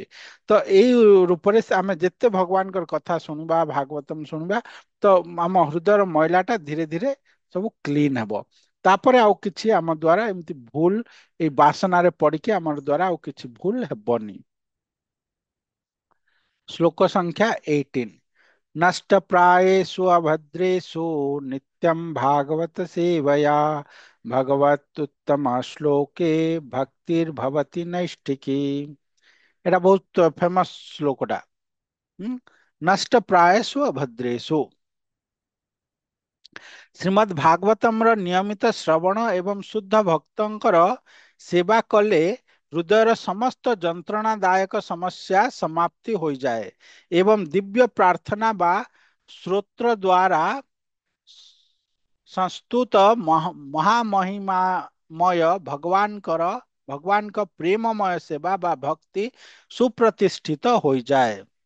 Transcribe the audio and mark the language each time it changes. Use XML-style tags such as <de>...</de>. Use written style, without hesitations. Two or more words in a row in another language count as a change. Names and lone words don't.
<or>ତ ଏଇ ରୂପରେ ଆମେ ଯେତେ ଭଗବାନଙ୍କର କଥା ଶୁଣିବା, ଭାଗବତମ ଶୁଣିବା, ତ ଆମ ହୃଦୟର ମଇଳା ଟା ଧୀରେ ଧୀରେ ସବୁ କ୍ଲିନ ହେବ। ତାପରେ ଆଉ କିଛି ଆମ ଦ୍ଵାରା ଏମିତି ଭୁଲ, ଏଇ ବାସନାରେ ପଡିକି ଆମର ଦ୍ଵାରା ଆଉ କିଛି ଭୁଲ ହେବନି। ଶ୍ଲୋକ ସଂଖ୍ୟା 18।</or> <sa>नष्ट प्रायेषु अभद्रेषु नित्यं भागवत सेवया भगवत उत्तम श्लोके भक्तिर्भवति नैष्ठिकी।</sa> <or>এটা ବହୁତ ଫେମସ ଶ୍ଲୋକଟା।</or> <sa>ନଷ୍ଟ ପ୍ରାୟେଷୁ ଅଭଦ୍ରେଷୁ।</sa> <or>ଶ୍ରୀମଦ୍ ଭାଗବତମର ନିୟମିତ ଶ୍ରବଣ ଏବଂ ଶୁଦ୍ଧ ଭକ୍ତଙ୍କର ସେବା କଲେ ହୃଦୟର ସମସ୍ତ ଯନ୍ତ୍ରଣାଦାୟକ ସମସ୍ୟା ସମାପ୍ତି ହୋଇଯାଏ ଏବଂ ଦିବ୍ୟ ପ୍ରାର୍ଥନା ବା ସ୍ରୋତ୍ର ଦ୍ୱାରା ସଂସ୍ତୁତ ମହାମହିମାମୟ ଭଗବାନଙ୍କ ପ୍ରେମମୟ ସେବା ବା ଭକ୍ତି ସୁପ୍ରତିଷ୍ଠିତ ହୋଇଯାଏ।</or>